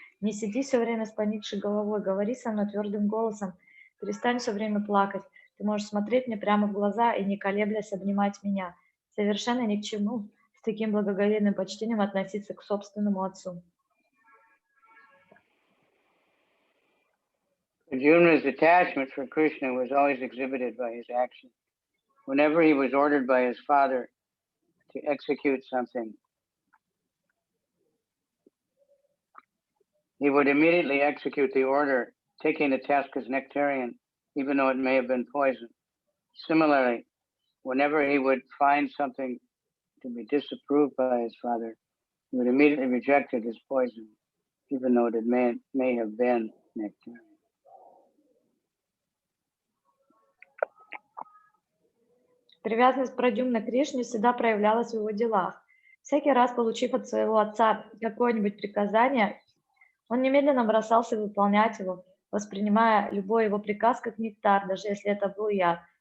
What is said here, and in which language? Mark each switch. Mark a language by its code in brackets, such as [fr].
[ru] Не сиди все время с поникшей головой, говори со мной твердым голосом, перестань все время плакать. Ты можешь смотреть мне прямо в глаза и, не колеблясь, обнимать меня. Совершенно ни к чему с таким благоговейным почтением относиться к собственному отцу». [en] Arjuna's attachment for Krishna was always exhibited by his action. Whenever he was ordered by his father to execute something, he would immediately execute the order, taking the task as nectarian even though it may have been poison. Similarly, whenever he would find something to be disapproved by his father, he would immediately reject it as poison, even though it may have been nectar. [ru] Привязанность Прадьюмны к Кришне всегда проявлялась в его делах. Всякий раз, получив от своего отца какое-нибудь приказание, он немедленно бросался выполнять его, воспринимая любой его приказ как нектар, даже если это был яд.